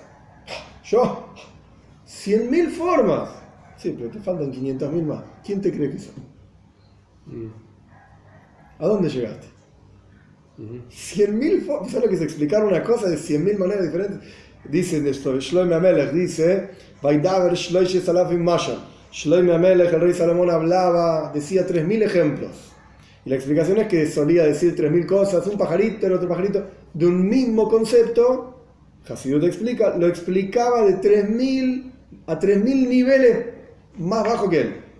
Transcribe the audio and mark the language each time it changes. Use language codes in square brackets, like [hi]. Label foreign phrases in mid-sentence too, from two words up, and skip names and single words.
[es] Yo, 100.000 formas. Sí, pero te faltan 500.000 más. ¿Quién te cree que son? ¿A dónde llegaste? 100.000 formas. ¿Sabes lo que es explicar una cosa de 100.000 maneras diferentes? Dice Shlomo Amelech, dice, [he] וידבר שלשת אלפים משל. [es] Shlomo Amelech, el rey Salomón, decía 3.000 ejemplos. Y la explicación es que solía decir 3.000 cosas, un pajarito, el otro pajarito, de un mismo concepto. Hasidut explica, lo explicaba de 3.000 a 3.000 niveles más bajo que él.